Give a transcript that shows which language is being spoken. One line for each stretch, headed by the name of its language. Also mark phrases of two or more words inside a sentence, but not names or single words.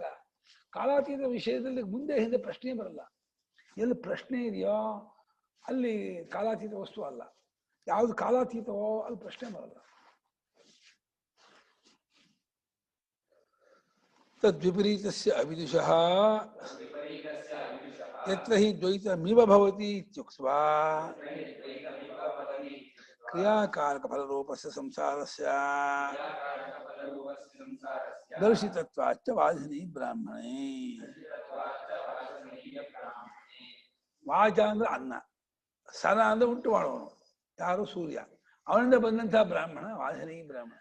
Kannada: ಕಾಲಾತೀತ ವಿಷಯದಲ್ಲಿ ಮುಂದೆ ಹಿಂದೆ ಪ್ರಶ್ನೆ ಬರಲ್ಲ. ಎಲ್ಲಿ ಪ್ರಶ್ನೆ ಇದೆಯೋ ಅಲ್ಲಿ ಕಾಲಾತೀತ ವಸ್ತು ಅಲ್ಲ. ಯಾವ್ದು ಕಾಲಾತೀತವೋ ಅಲ್ಲಿ ಪ್ರಶ್ನೆ ಬರಲ್ಲ.
Sanskrit: ತದ್ವಿಪರೀತಸ್ಯ ಅವಿದುಷಃ ಯತ್ರ ಹಿ ದ್ವೈತಮಿವ ಭವತಿ ಇತ್ಯುಕ್ತ್ವಾ ಕ್ರಿಯಾಕಾರಕ ಫಲರೂಪಸ್ಯ ಸಂಸಾರಸ್ಯ ದರ್ಶಿತತ್ವಾಚ್ಚ ವಾಜನಿ ಬ್ರಾಹ್ಮಣೇ.
Kannada: ವಾಚ ಅಂದ್ರೆ ಅನ್ನ, ಸನ ಅಂದ್ರೆ ಉಂಟು ಮಾಡುವವನು ಯಾರು ಸೂರ್ಯ, ಅವನಿಂದ ಬಂದಂತಹ ಬ್ರಾಹ್ಮಣ ವಾಜನಿ ಬ್ರಾಹ್ಮಣ.